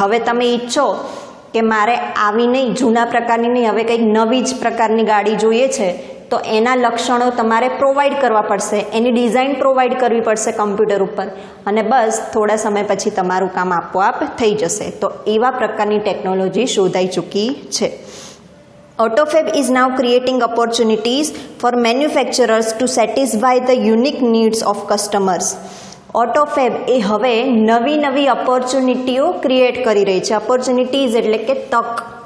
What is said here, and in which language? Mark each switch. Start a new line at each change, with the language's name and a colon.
Gujarati: હવે તમે ઈચ્છો કે મારે આવી નહીં, જૂના પ્રકારની નહીં, હવે કંઈક નવી જ પ્રકારની ગાડી જોઈએ છે, તો એના લક્ષણો તમારે પ્રોવાઈડ કરવા પડશે, એની ડિઝાઇન પ્રોવાઈડ કરવી પડશે કમ્પ્યુટર ઉપર, અને બસ થોડા સમય પછી તમારું કામ આપોઆપ થઈ જશે. તો એવા પ્રકારની ટેકનોલોજી શોધાઈ ચૂકી છે.
English: AutoFab is now creating opportunities for manufacturers to satisfy the unique needs of customers.
Gujarati: AutoFab એ હવે નવી ઓપોર્ચ્યુનિટીઓ ક્રિએટ કરી રહી છે. ઓપોર્ચ્યુનિટીઝ એટલે કે તક.